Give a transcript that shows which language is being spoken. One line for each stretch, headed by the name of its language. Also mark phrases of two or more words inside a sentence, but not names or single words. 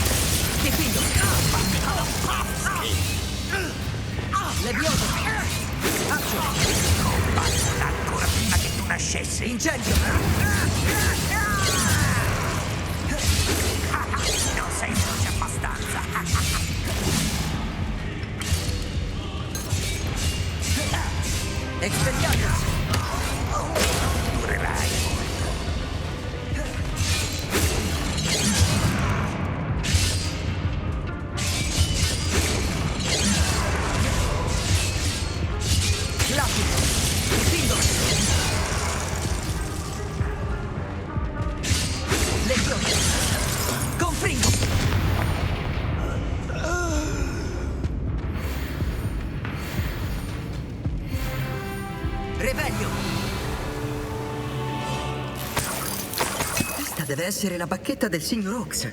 Italian: Difendo! Leviosa! Basta ancora prima che tu nascessi. Incendio! Non sei veloce abbastanza. Expelliarmus! Durerai. Lucky! Difendo! Leviosa! Confringo! Revelio! Questa deve essere la bacchetta del signor Oaks.